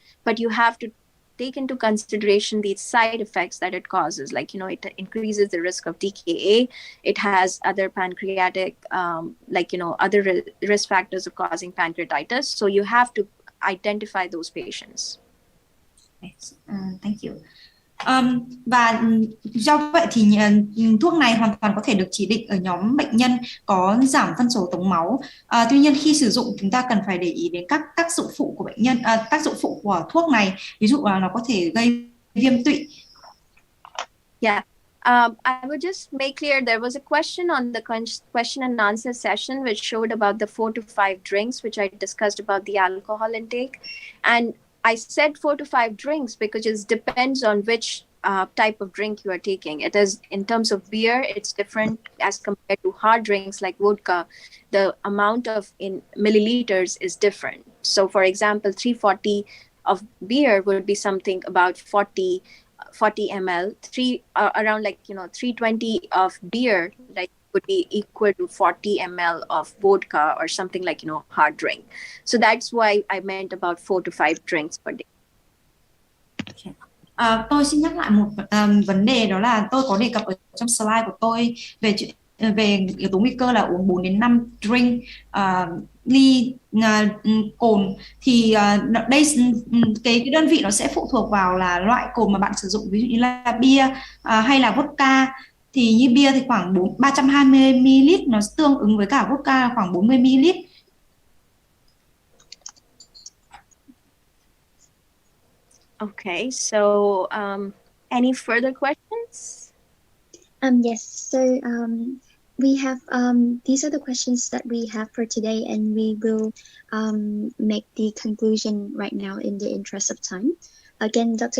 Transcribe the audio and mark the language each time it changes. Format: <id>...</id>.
<en>But you have to take into consideration the side effects that it causes. Like, it increases the risk of DKA. It has other pancreatic, other risk factors of causing pancreatitis. So you have to identify those patients. Thank you.</en> <vi>Và do vậy thì thuốc này hoàn toàn có thể được chỉ định ở nhóm bệnh nhân có giảm phân số tống máu. Tuy nhiên khi sử dụng chúng ta cần phải để ý đến các tác dụng phụ của bệnh nhân, tác dụng phụ của thuốc này, ví dụ là nó có thể gây viêm tụy.</vi> <en>Yeah. I would just make clear there was a question on the question and answer session which showed about the 4 to 5 drinks, which I discussed about the alcohol intake. And I said 4 to 5 drinks because it depends on which type of drink you are taking. It is, in terms of beer, it's different as compared to hard drinks like vodka. The amount in milliliters is different. So for example, 340 of beer would be something about 40 ml, around 320 of beer would be equal to 40 ml of vodka or something like, hard drink. So that's why I meant about 4 to 5 drinks per day. Okay.</en> <vi>Tôi xin nhắc lại một vấn đề, đó là tôi có đề cập ở trong slide của tôi về yếu tố nguy cơ là uống 4 đến 5 drink ly cồn. Thì đây cái đơn vị nó sẽ phụ thuộc vào là loại cồn mà bạn sử dụng, ví dụ như là bia hay là vodka. Thì như bia thì khoảng 320 ml, nó tương ứng với cả vodka là khoảng 40 ml.</vi> <en>Okay, so any further questions? Yes, so we have these are the questions that we have for today, and we will make the conclusion right now in the interest of time. Again, Dr.</en>